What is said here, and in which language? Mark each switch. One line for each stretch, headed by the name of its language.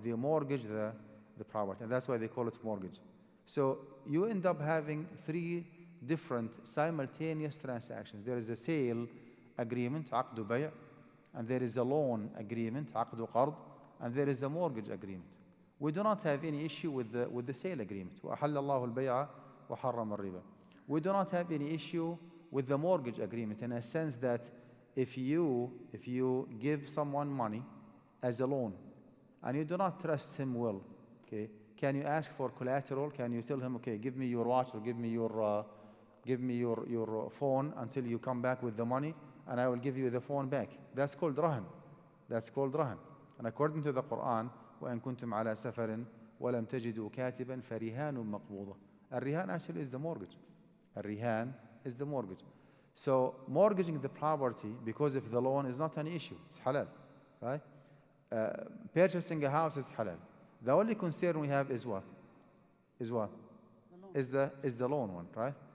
English: They mortgage the property, and that's why they call it mortgage. So you end up having three different simultaneous transactions. There is a sale agreement, عقد بيع, and there is a loan agreement, عقد قرض, and there is a mortgage agreement. We do not have any issue with the sale agreement.
Arabic: وأحل الله البيع وحرم الربا.
English: We do not have any issue with the mortgage agreement in a sense that if you give someone money as a loan and you do not trust him well, okay, can you ask for collateral? Can you tell him, okay, give me your watch or give me your phone until you come back with the money and I will give you the phone back? That's called rahan. That's called rahan. And according to the Quran,
Arabic: وَإِن كُنتُمْ عَلَى سَفَرٍ وَلَمْ تَجِدُوا كَاتِبًا فَرِهَانٌ مَقْبُوضَةٌ.
English: الرهان actually is the mortgage. الرهان is the mortgage. So mortgaging the property because of the loan is not an issue. It's halal, right? Purchasing a house is halal. The only concern we have is what? Is what? Is the loan one, right?